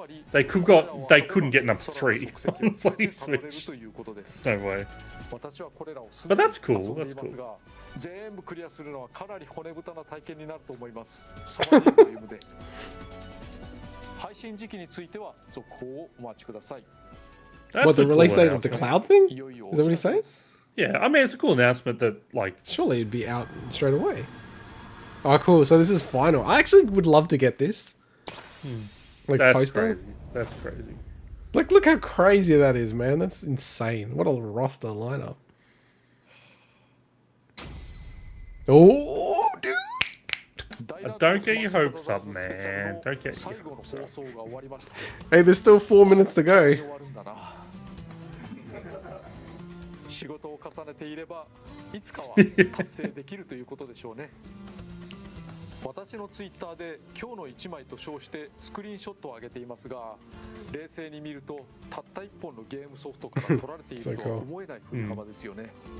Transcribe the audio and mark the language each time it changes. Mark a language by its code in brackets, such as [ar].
[en] They couldn't get number 3 on the Switch. No way. But that's cool. That's cool. [ja] 全部クリアするのはかなり骨太な体験になると思います。サマジボリュームで配信時期については続報をお待ちください。 [en] what, the release date of the Cloud thing? Is that what he's saying? Yeah, I mean it's a cool announcement that like surely it'd be out straight away. Oh, cool. So this is final. I actually would love to get this. Like that's poster. crazy. That's crazy. Like, look how crazy that is, man. That's insane. What a roster lineup. Oh, dude. Don't get your hopes up, man. Don't get your hopes up. Hey, there's still 4 minutes to go. [ja] 仕事を重ねていればいつかは達成できるということでしょうね。私のツイッターで今日の1枚と称してスクリーンショットを上げていますが、冷静に見るとたった1本のゲームソフトから取られているとは思えない古幅ですよね。